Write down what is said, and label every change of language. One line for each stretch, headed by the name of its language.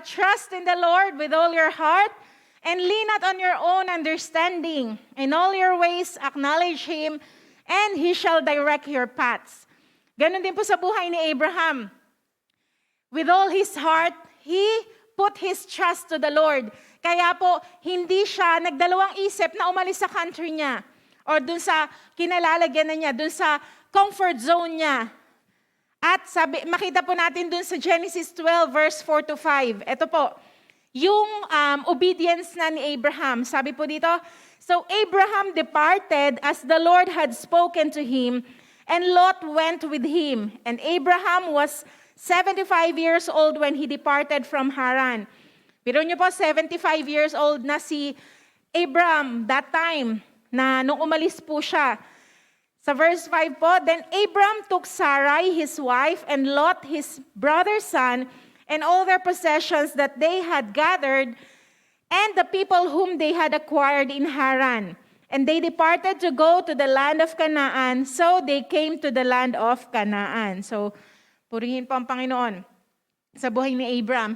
English: Trust in the Lord with all your heart and lean not on your own understanding. In all your ways, acknowledge Him and He shall direct your paths.
Filipino: Ganon din po sa buhay ni Abraham.
English: With all his heart, he put his trust to the Lord.
Filipino: Kaya po, hindi siya nagdalawang isip na umalis sa country niya or dun sa kinalalagyan na niya, dun sa comfort zone niya. At makita po natin dun sa Genesis 12 verse 4 to 5. Ito po, yung obedience na ni Abraham. Sabi po dito,
English: so Abraham departed as the Lord had spoken to him, and Lot went with him. And Abraham was 75 years old when he departed from Haran.
Filipino: Pero niyo po, 75 years old na si Abram that time, na nung umalis po siya.
English: Sa verse 5 po, then Abram took Sarai, his wife, and Lot, his brother's son, and all their possessions that they had gathered, and the people whom they had acquired in Haran. And they departed to go to the land of Canaan, so they came to the land of Canaan.
Filipino: So, purihin po ang Panginoon sa buhay ni Abram.